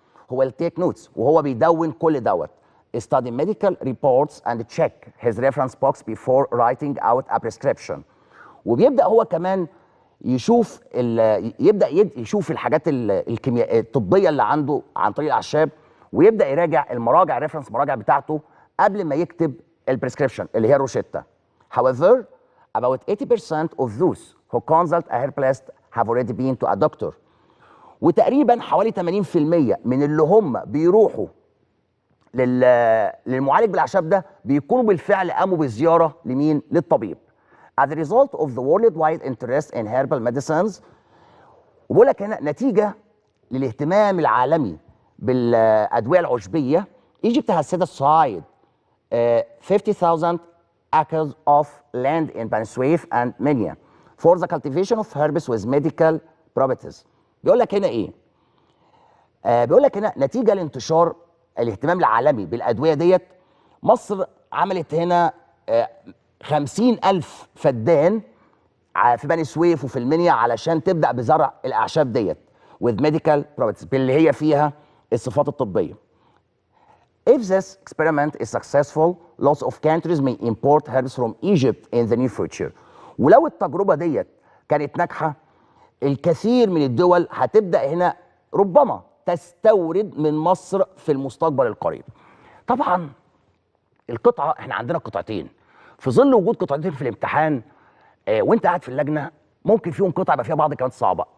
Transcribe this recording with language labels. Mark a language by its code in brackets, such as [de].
[ar] هو التيك نوتس وهو بيدون كل دوت. [en] study medical reports and check his reference box before writing out a prescription. [ar] وبيبدا هو كمان يشوف يشوف الحاجات الكيميائيه الطبيه اللي عنده عن طريق الاعشاب، ويبدا يراجع المراجع الريفرنس مراجع بتاعته قبل ما يكتب البريسكريبشن اللي هي الروشته. [en] However, about 80% of those who consult a herbalist have already been to a doctor. [ar] وتقريبا حوالي 80% من اللي هم بيروحوا للمعالج بالاعشاب ده بيكونوا بالفعل قاموا بزياره لمين؟ للطبيب. [en] As a result of the worldwide interest in herbal medicines، [ar] وبقول لك هنا نتيجه للاهتمام العالمي بالادويه العشبيه، [en] Egypt has set aside 50,000 acres of land in Bani Suef and Minya for the cultivation of herbs with medical properties. [ar] بيقول لك هنا ايه؟ بيقول لك هنا نتيجه لانتشار الاهتمام العالمي بالادويه ديت، مصر عملت هنا 50,000 فدان في بني سويف وفي المنيا علشان تبدا بزرع الاعشاب ديت [en] with medical properties، [ar] اللي هي فيها الصفات الطبيه. [en] If this experiment is successful, lots of countries may import herbs from Egypt in the near future. [ar] ولو التجربه ديت كانت ناجحه، الكثير من الدول هتبدا هنا ربما تستورد من مصر في المستقبل القريب. طبعا القطعه، احنا عندنا قطعتين، في ظل وجود قطعتين في الامتحان وانت قاعد في اللجنه ممكن فيهم قطعه يبقى فيها بعض كلمات صعبه.